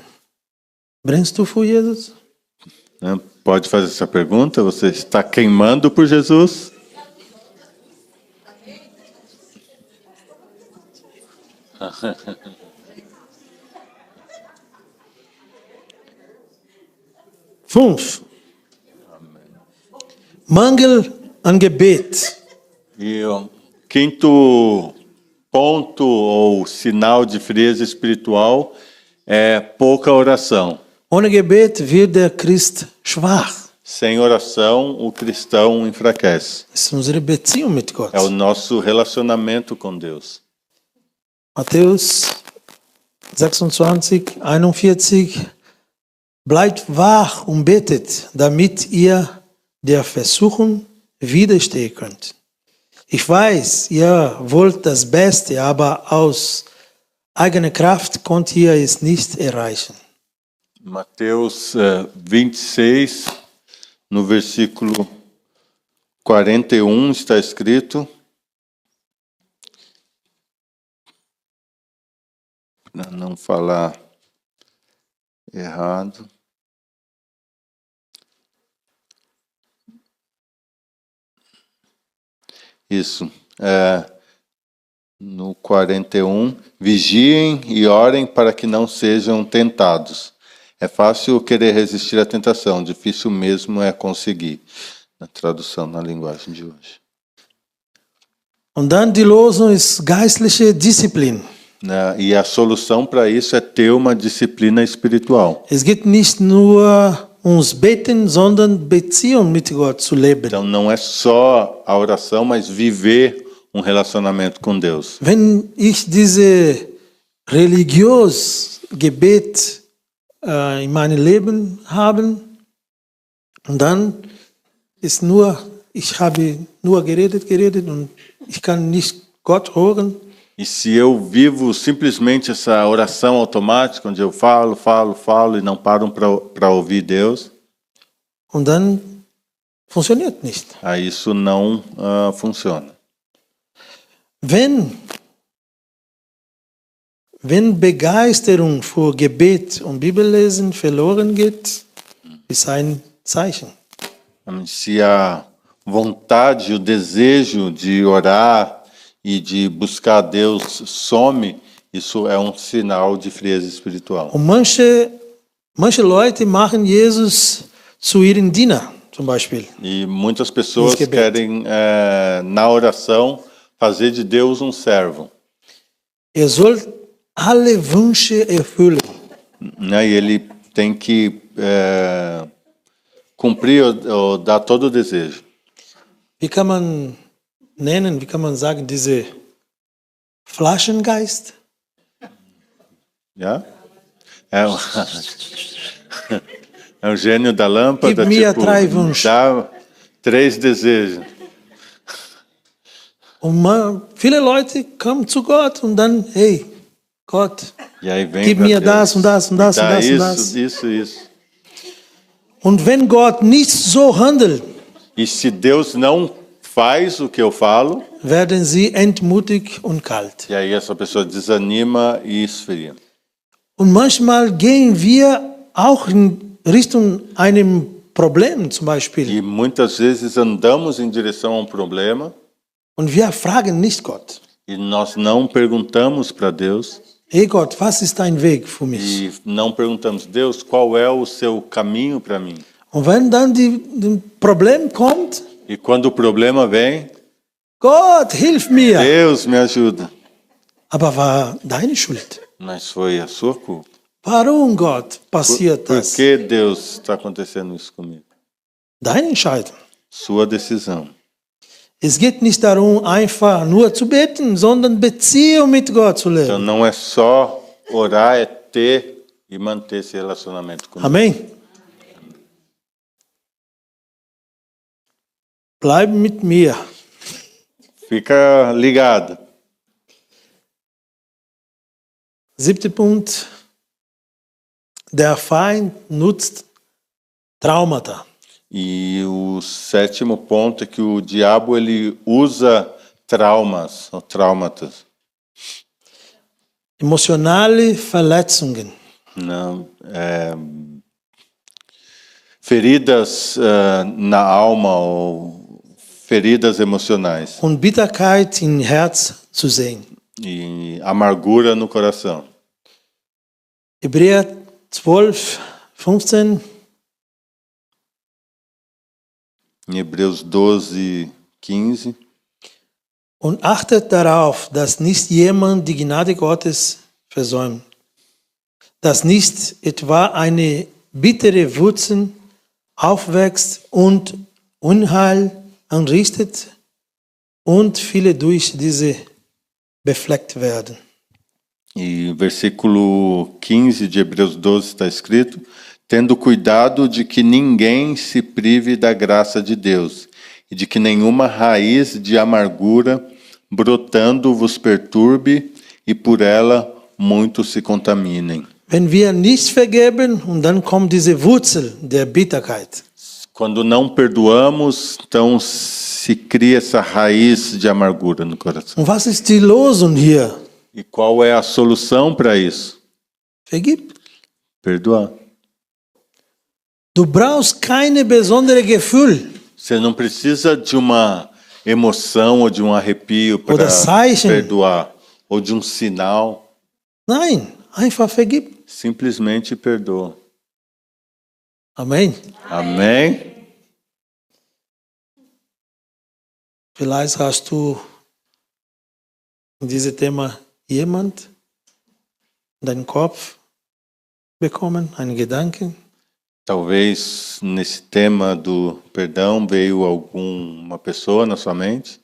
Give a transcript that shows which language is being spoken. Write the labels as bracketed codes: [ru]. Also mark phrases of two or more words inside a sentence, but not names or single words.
[de] Brennst du für Jesus? [pt] Pode fazer essa pergunta? Você está queimando por Jesus? [de] Fünf. Mangel an Gebet. [pt] E o quinto ponto ou sinal de frieza espiritual é pouca oração. [de] Ohne Gebet wird der Christ schwach. [pt] Sem oração, o cristão enfraquece. [de] Das ist unsere Beziehung mit Gott. [pt] É o nosso relacionamento com Deus. [de] Matthäus 26, 41. Bleibt wach und betet, damit ihr der Versuchung widerstehen könnt. Ich weiß, ihr wollt das Beste, aber aus eigener Kraft könnt ihr es nicht erreichen. [pt] Mateus 26, no versículo 41, está escrito: para não falar errado. Isso. no 41, vigiem e orem para que não sejam tentados. É fácil querer resistir à tentação, difícil mesmo é conseguir. Na tradução na linguagem de hoje. [de] Und dann die Losung ist geistliche Disziplin. [pt] Né? E a solução para isso é ter uma disciplina espiritual. [de] Es geht nicht nur ums Beten, sondern Beziehung mit Gott zu leben. [pt] Então não é só a oração, mas viver um relacionamento com Deus. [de] Wenn ich diese religiös Gebet in meinem Leben habe, und dann ist ich habe nur geredet und ich kann nicht Gott hören. [pt] E se eu vivo simplesmente essa oração automática, onde eu falo e não paro para ouvir Deus, [de] und dann funktioniert nicht. [pt] aí isso não funciona. [de] Wenn Begeisterung für Gebet und Bibellesen verloren geht, ist ein Zeichen. [pt] Se a vontade, o desejo de orar e de buscar a Deus some, isso é um sinal de frieza espiritual. [de] Und manche Leute machen Jesus zu ihrem Diener, zum Beispiel. [pt] E muitas pessoas [de] Gebet. [pt] querem, na oração, fazer de Deus um servo. [de] Soll alle Wünsche erfüllen. [pt] Né? E ele tem que cumprir ou dar todo o desejo. [de] Wie kann man sagen, diese Flaschengeist? [en] Yeah? [pt] É o gênio da lâmpada, [en] Give me a [de] drei Wünsche. [pt] dá 3 desejos. [de] Und viele Leute kommen zu Gott und dann, hey, Gott, [pt] E aí vem [de] gib [pt] pra [de] mir [pt] Deus, [de] das und das und das und [pt] dá [de] das und [pt] isso, [de] das. [pt] isso. [de] Und wenn Gott nicht so handelt, [pt] E se Deus não faz o que eu falo, [de] werden sie entmutigt und kalt. [pt] e aí essa pessoa desanima e esfria. [de] Und manchmal gehen wir auch in Richtung einem Problem zum Beispiel. [pt] E muitas vezes andamos em direção a um problema [de] Und wir fragen nicht Gott. [pt] e nós não perguntamos para Deus [de] Hey Gott, was ist dein Weg für mich? [pt] e não perguntamos, Deus, qual é o seu caminho para mim? [de] Und wenn dann das Problem kommt, [pt] E quando o problema vem, [de] Gott, hilf mir. [pt] Deus me ajuda. [de] Aber war deine Schuld. [pt] Mas foi a sua culpa. [de] Warum, Gott, passiert [pt] Por [de] das? [pt] que Deus está acontecendo isso comigo? [de] Deine Entscheidung. [pt] Sua decisão. [de] Es geht nicht darum, einfach nur zu beten, sondern Beziehung mit Gott zu [pt] Então [de] leben. [pt] não é só orar, é ter e manter esse relacionamento com Deus. [de] Amen. Bleib mit mir. [pt] Fica ligado. [de] 7. Punkt. Der Feind nutzt Traumata. [pt] E o 7º ponto é que o diabo ele usa traumas, ou traumatas, [de] Emotionale Verletzungen. [pt] não, feridas na alma ou feridas emocionais [de] Und Bitterkeit im Herz zu sehen. [pt] e amargura no coração. [de] Hebräer 12, 15. [pt] Em Hebreus 12, 15. [de] Und achtet darauf, dass nicht jemand die Gnade Gottes versäumt. Dass nicht etwa eine bittere Wurzel aufwächst und Unheil anrichtet und viele durch diese befleckt werden. [pt] E versículo 15 de Hebreus 12 está escrito: tendo cuidado de que ninguém se prive da graça de Deus, e de que nenhuma raiz de amargura brotando vos perturbe, e por ela muitos se contaminem. [de] Wenn wir nicht vergeben, und dann kommt diese Wurzel der Bitterkeit. [pt] Quando não perdoamos, então se cria essa raiz de amargura no coração. [de] Und was ist die Losung hier? [pt] E qual é a solução para isso? [de] Vergib. [pt] Perdoar. [de] Du brauchst keine besondere Gefühl. [pt] Você não precisa de uma emoção ou de um arrepio para [de] Oder Zeichen. [pt] perdoar, ou de um sinal. [de] Nein, einfach vergib. [pt] Simplesmente perdoa. [de] Amen. [pt] Amém? [de] Vielleicht hast du in diesem Thema jemand in deinen Kopf bekommen, einen Gedanken. [pt] Talvez nesse tema do perdão veio alguma pessoa na sua mente.